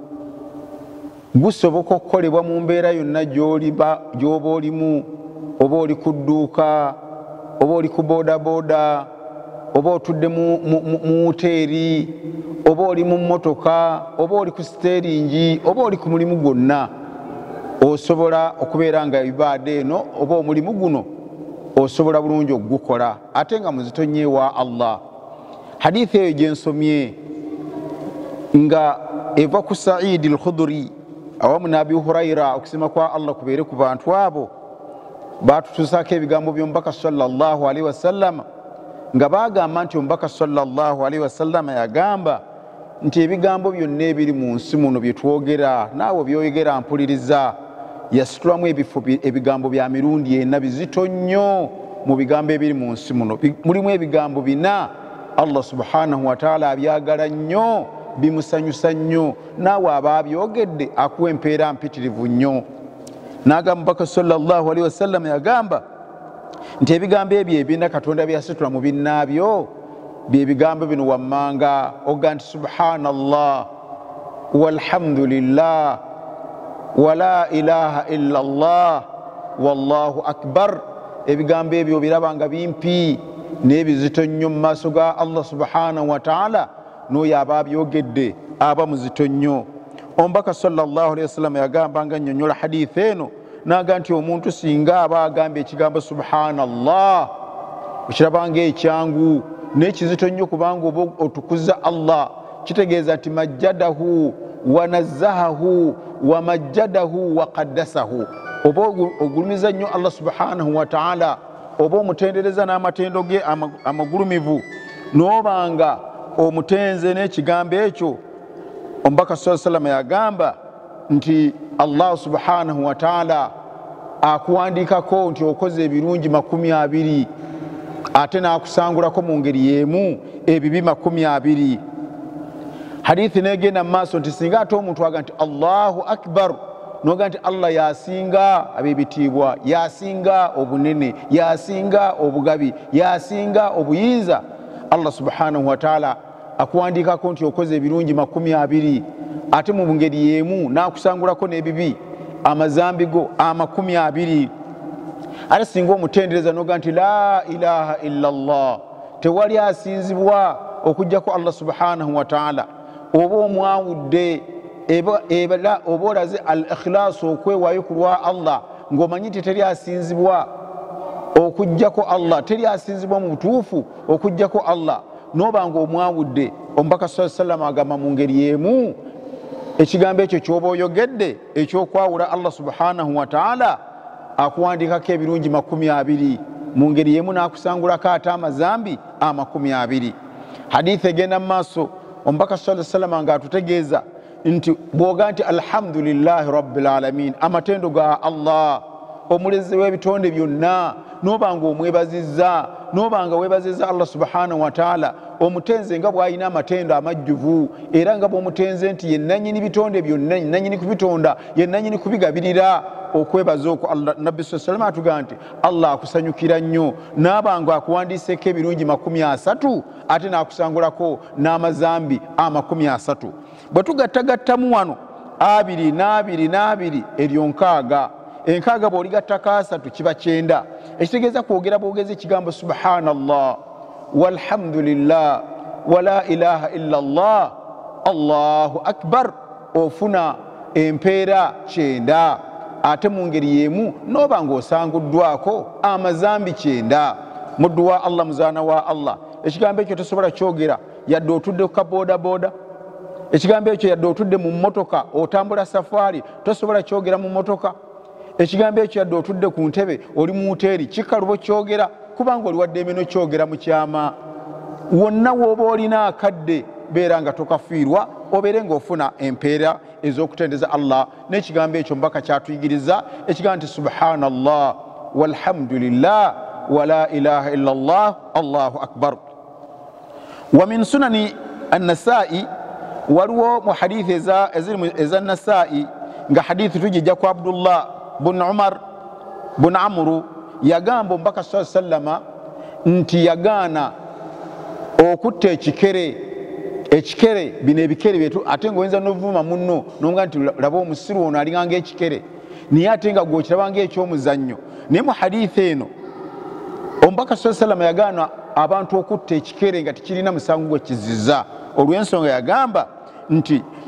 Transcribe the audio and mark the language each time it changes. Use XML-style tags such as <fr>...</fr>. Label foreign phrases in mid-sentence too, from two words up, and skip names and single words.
<lg>gusoboka okukolebwa mu mbeera yonna gy'oba olimu, oba oli ku dduuka, oba oli ku boodabooda, oba otudde mu wuteeri, oba oli mu mmotoka, oba oli ku siteeringi, oba oli ku mulimu gwonna, osobola okubeera nga ibaada eno oba omulimu guno osobola bulungi okugukola ate nga muzito nnyo ewa Allah. Hadithi eyo gye nsomye nga eva ku Saidi al-Khudri awamu ne Abi Hurayra, okusima kwa Allah kubeere ku bantu abo, baatutuusaako ebigambo by'omubaka</lg> <ar>صلى الله عليه وسلم</ar> <lg>nga bagamba nti omubaka</lg> <ar>صلى الله عليه وسلم</ar> <lg>yagamba nti ebigambo byonna ebiri mu nsi muno bye twogera naawe byoyogera mpuliriza, yasitulamu ebigambo bya mirundi ena bizito nnyo mu bigambo ebiri mu nsi muno. Mulimu ebigambo 4</lg> <ar>الله سبحانه وتعالى</ar> <lg>abyagala nnyo, bimusanyusa nnyo, naawe aba abyogedde akuwa empeera mpitirivu nnyo. N'agamba omubaka</lg> <ar>صلى الله عليه وسلم</ar> <lg>yagamba nti ebigambo ebyo ebina Katonda byasitula mu binnaabyo bye bigambo bino wammanga oga nti</lg> <ar>سبحان الله والحمد لله ولا إله إلا الله والله أكبر.</ar> <lg>Ebigambo ebyo birabanga bimpi n'ebizito nnyo mu maaso ga</lg> <ar>الله سبحانه وتعالى,</ar> <lg>n'oyo aba abyogedde aba muzito nnyo. Omubaka</lg> <ar>صلى الله عليه وسلم</ar> <lg>yagamba nga nnyonnyola hadithi eno naga nti omuntu singa aba agamba ekigambo subhanallah okirabanga ekyangu n'ekizito nnyo kubanga oba otukuza Allah, kitegeeza nti</lg> <ar>مجده ونزهه ومجده وقدسه,</ar> <lg>oba ogulumiza nnyo</lg> <ar>الله سبحانه وتعالى,</ar> <lg>oba omutendereza n'amatendo ge amagulumivu, n'obanga omutenze n'ekigambo ekyo. Omubaka</lg> <ar>صلى الله عليه وسلم</ar> <lg>yagamba nti</lg> <ar>الله سبحانه وتعالى</ar> <lg>akuwandiikako nti okoze ebirungi 20 ate n'akusangulako mu ngeri y'emu ebibi 20. Hadithi negenda mu maaso nti singa ate omuntu aga nti</lg> <ar>الله أكبر,</ar> <lg>noga nti Allah yasinga ab'ebitiibwa, yasinga obunene, yasinga obugabi, yasinga obuyinza,</lg> <ar>الله سبحانه وتعالى</ar> <lg>akuwandiikako nti okoze ebirungi 20 ate mu ngeri y'emu n'akusangulako n'ebibi amazambi go 20. Ate singa omutendereza noga nti</lg> <ar>لا إله إلا الله,</ar> <lg>tewali asinzibwa okujjako</lg> <ar>الله سبحانه وتعالى,</ar> <lg>oba omwawudde oba olaze al-ikhlas, okwewaayo ku lwa Allah ng'omanyi nti teri asinzibwa okujjako Allah, teri asinzibwa mu butuufu okujjako Allah, n'oba nga omwawudde. Omubaka</lg> <ar>صلى الله عليه وسلم</ar> <lg>agamba mu ngeri y'emu ekigambo ekyo ky'oba oyogedde ekyokwawula</lg> <ar>الله سبحانه وتعالى</ar> <lg>akuwandiikako ebirungi 20 mu ngeri y'emu n'akusangulako ate amazambi 20. Hadithi egenda mu maaso omubaka</lg> <ar>صلى الله عليه وسلم</ar> <lg>nga atutegeeza nti bwoga nti</lg> <ar>الحمد لله رب العالمين</ar> <lg>amatendo ga Allah omulezi w'ebitonde byonna nobanga omwebazizza nobanga webaziza</lg> <ar>الله سبحانه وتعالى</ar> <lg>omutenze nga bw'alina amatendo amajjuvu era nga bw'omutenze nti yennanyini bitonde byonna yennanyini kubitonda yennanyini kubigabirira okwebaza okwo Allah nabbi</lg> <ar>صلى الله عليه وسلم</ar> <lg>nti Allah akusanyukira nnyo n'abanga akuwandiiseko ebirungi 30 ate n'akusangulako n'amazambi 30 bwe tugattagattamu wano 2 eryo 6 enkaaga bw'oligattako 3 kiba 9 ekitegeeza kwogera bwogezi ekigambo</lg> <ar>سبحان الله والحمد لله ولا إله إلا الله الله أكبر</ar> <lg>ofuna empeera 9 ate mu ngeri y'emu n'oba ng'osanguddwako amazambi 9 muddu wa Allah muzaana wa Allah ekigambo ekyo tosobola kyogera yadde otudde ku kaboodabooda ekigambo ekyo yadde otudde mu mmotoka otambula safaari tosobola kyogera mu mmotoka ekigambo ekyo yadde otudde ku ntebe oli mu hoteeri kikalubo kyogera kubanga oli wadde emeno kyogera mu kyama wonna w'oba olina akadde beera nga tokafiirwa obeere ng'ofuna empeera ez'okutendeza Allah n'ekigambo ekyo mbaka kyatuyigiriza ekigambo nti</lg> <ar>سبحان الله والحمد لله ولا إله إلا الله الله أكبر ومن سنن النسائي</ar> <lg>waliwo mu hadithi eza Nasa'i nga hadithi tujijja ku Abdullah bun Umar bun Amru yagamba mbaka sallama nti yagaana okutta ekikere bino ebikere byetu ate ng'oyinza n'ovuma munno n'omuga nti laba omusiru ono alinganga ekikere naye ate nga gw'okirabanga eky'omuzannyo naye mu hadithi eno omubaka sallama yagaana abantu okutta ekikere nga tekirina musango gwe kizizza olw'ensonga yagamba nti</lg>